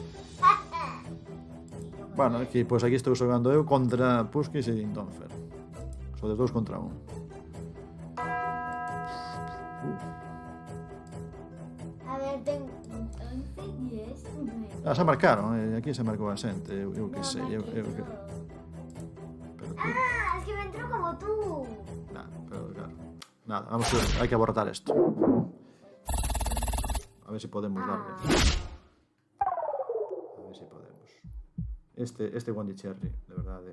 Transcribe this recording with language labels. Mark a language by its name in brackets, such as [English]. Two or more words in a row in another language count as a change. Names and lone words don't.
[Galician] Bueno, aquí, pois aquí estou xogando eu contra Pusquis e Dintonfer. Sodes 2 contra 1. [Spanish] A ver, tengo 11, 10, 9. [Galician] Xa marcaron, aquí se marcou a xente, eu que sei, eu que... [Spanish] Pero tú... Es que me entró como tú. Nah, pero claro. Nada, vamos a ver, [Galician] hai que abortar [Spanish] esto. A ver se podemos darle. A ver se podemos. [Galician] Este Bondicherry, de verdade.